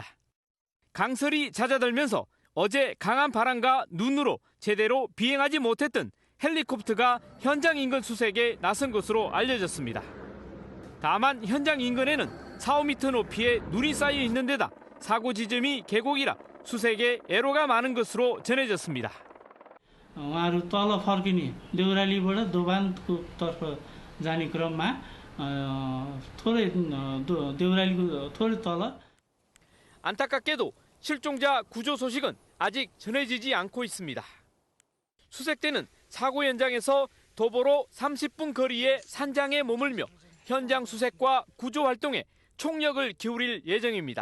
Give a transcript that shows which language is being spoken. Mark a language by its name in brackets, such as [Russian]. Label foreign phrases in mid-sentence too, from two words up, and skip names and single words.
[Korean] 강설이 잦아들면서 어제 강한 바람과 눈으로 제대로 비행하지 못했던 헬리콥터가 현장 인근 수색에 나선 것으로 알려졌습니다. 다만 현장 인근에는 4, 5m 높이의 눈이 쌓여 있는 데다 사고 지점이 계곡이라 수색에 애로가 많은 것으로 전해졌습니다. [Nepali] उहाँहरू तल फर्किने देउरालीबाट दोभानको तर्फ जाने क्रममा थोरै देउरालीको थोरै तल [Korean] 안타깝게도 실종자 구조 소식은 아직 전해지지 않고 있습니다. 수색대는 사고 현장에서 도보로 30분 거리의 산장에 머물며 현장 수색과 구조 활동에 총력을 기울일 예정입니다.